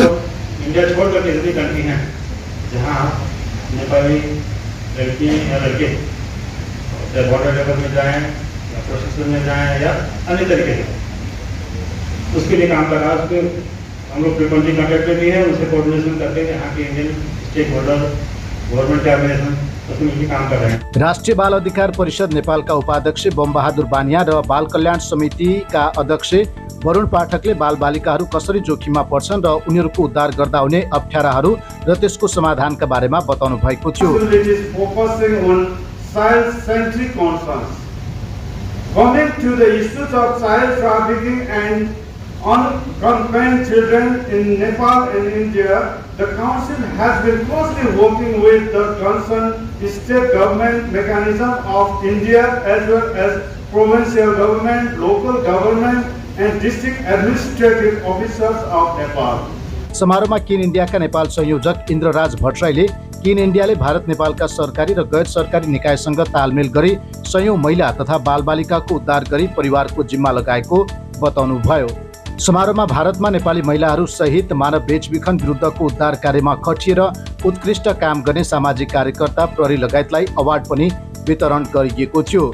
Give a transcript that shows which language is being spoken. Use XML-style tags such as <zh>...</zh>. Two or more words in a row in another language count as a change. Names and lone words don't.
<hi>तो इंडिया छोड़ कर ऐसी कंट्री है जहाँ नेपाली लड़की या लड़के चाहे</hi> <en>border level</en> <hi>में जाएं या प्रशासन में जाएं या अन्य तरीके से उसके लिए काम कर रहा है। उसके हम लोग</hi> <en>frequently contact</en> <hi>में भी है, उनसे कोऑर्डिनेशन करते हैं यहाँ के</hi> <en>Indian stakeholder government</en> <hi>के ऑर्गेनाइजेशन उसमें मिलकर काम कर रहे हैं।</hi> <ne>राष्ट्रिय बाल अधिकार परिषद नेपालका उपाध्यक्ष बमबहादुर बानिया र बाल कल्याण समितिका अध्यक्ष वरुण पाठकले बालबालिकाहरू कसरी जोखिममा पर्छन् र उनीहरूको उद्धार गर्दा हुने अप्ठ्याराहरू र त्यसको समाधानका बारेमा बताउनु भएको थियो।</ne> <en>Child-centric concerns. Coming to the issues of child trafficking and unaccompanied children in Nepal and India, the Council has been closely working with the concerned state government mechanism of India as well as provincial government, local government and district administrative officers of Nepal.</en> <ne>समारोहमा किन इन्डियाका नेपाल संयोजक इन्द्रराज भट्टराईले किन इन्डियाले भारत नेपालका सरकारी र गैर सरकारी निकायसँग तालमेल गरी सयौं महिला तथा बालबालिकाको उद्धार गरी परिवारको जिम्मा लगाएको बताउनुभयो। समारोहमा भारतमा नेपाली महिलाहरू सहित मानव बेचबिखन विरुद्धको उद्धार कार्यमा खटिएर उत्कृष्ट काम गर्ने सामाजिक कार्यकर्ता प्रहरी लगायतलाई अवार्ड पनि वितरण गरिएको थियो।</ne>